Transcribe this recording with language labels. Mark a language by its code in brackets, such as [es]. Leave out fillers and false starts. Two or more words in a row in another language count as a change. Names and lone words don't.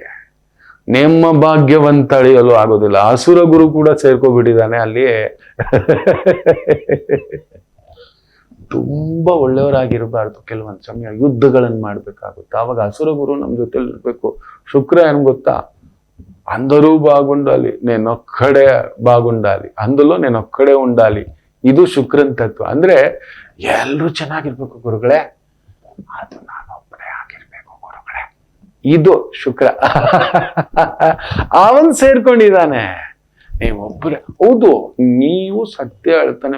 [kn] ನಿಮ್ಮ ಭಾಗ್ಯವಂತ ಅಳಿಯಲು ಆಗೋದಿಲ್ಲ. ಅಸುರ ಗುರು ಕೂಡ ಸೇರ್ಕೊಬಿಟ್ಟಿದ್ದಾನೆ ಅಲ್ಲಿ. ತುಂಬಾ ಒಳ್ಳೆಯವರಾಗಿರಬಾರ್ದು. ಕೆಲವೊಂದು ಸಮಯ ಯುದ್ಧಗಳನ್ನು ಮಾಡ್ಬೇಕಾಗುತ್ತೆ. ಆವಾಗ ಅಸುರ ಗುರು ನಮ್ ಜೊತೆಲಿ ಇರ್ಬೇಕು. ಶುಕ್ರ ಏನ್ ಗೊತ್ತಾ, [te] అందరూ బాగుండాలి, నేనొక్కడే బాగుండాలి, అందులో నేనొక్కడే ఉండాలి. [kn] ಇದು ಶುಕ್ರನ್ ತತ್ವ. ಅಂದ್ರೆ ಎಲ್ಲರೂ ಚೆನ್ನಾಗಿರ್ಬೇಕು ಗುರುಗಳೇ, ಅದು ನಾನೊಬ್ಬನೇ ಆಗಿರ್ಬೇಕು ಗುರುಗಳೇ. ಇದು ಶುಕ್ರ. ಅವನ್ ಸೇರ್ಕೊಂಡಿದ್ದಾನೆ. ನೀವೊಬ್ಬರೇ. ಹೌದು, ನೀವು ಸತ್ಯ ಹೇಳ್ತಾನೆ.